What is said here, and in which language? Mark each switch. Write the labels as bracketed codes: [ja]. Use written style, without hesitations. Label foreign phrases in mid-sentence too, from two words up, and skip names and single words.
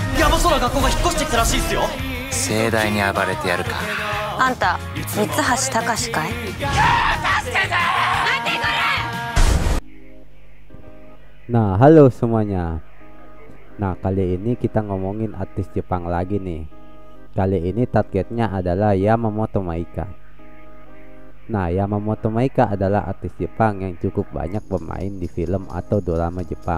[ja] 山空学校が引っ越してきたらしいっすよ。盛大に暴れてやるか。あんた三橋隆かい？ [id] Nah, halo semuanya. Nah, kali ini kita ngomongin artis Jepang lagi nih. Kali ini targetnya adalah Yamamoto Maika. Nah, Yamamoto Maika adalah artis Jepang yang cukup banyak bermain di film atau drama Jepang.